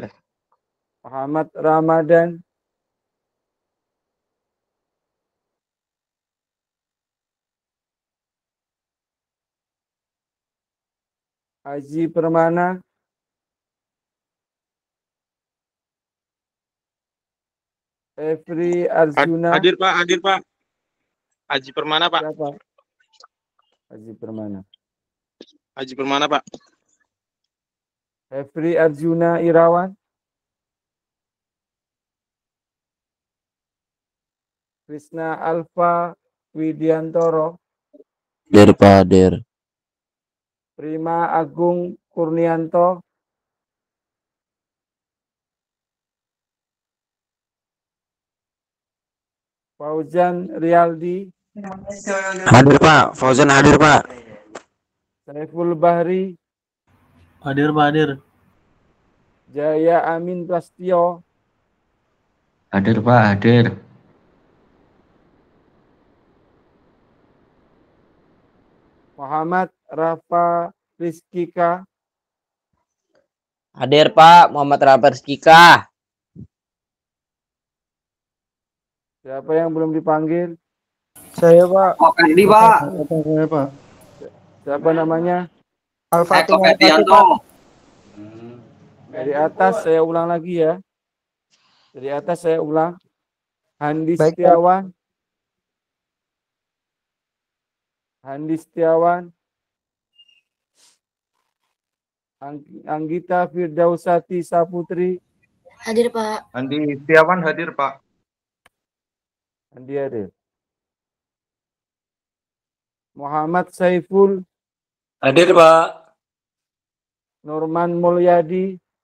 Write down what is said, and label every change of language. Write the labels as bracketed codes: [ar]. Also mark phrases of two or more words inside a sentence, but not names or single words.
[id] Muhammad Ramadan, Haji Permana, Efri Arjuna. Hadir Pak, hadir Pak. Haji Permana Pak. Siapa? Haji Permana. Haji Permana Pak. Efri Arjuna Irawan, Krisna Alfa Widiantoro, Hadir, Pak, hadir. Prima Agung Kurnianto, Fauzan Rialdi, Hadir Pak, Fauzan hadir Pak. Saiful Bahri, Hadir, Pak, hadir. Jaya Amin Prastio, Hadir Pak, hadir. Muhammad Rafa Rizkika, Hadir Pak, Muhammad Rafa Rizkika. siapa yang belum dipanggil? Saya Pak. Ferdi Pak. Saya Pak. Siapa namanya? Al-Fatih. Dari atas saya ulang lagi ya. Dari atas saya ulang. Handi Baik, Pak. Setiawan, Handi Setiawan, Anggita Firdausati Saputri, Hadir Pak. Andi Setiawan hadir, Pak. Andi hadir. Muhammad Saiful, Hadir, Pak. Norman Mulyadi,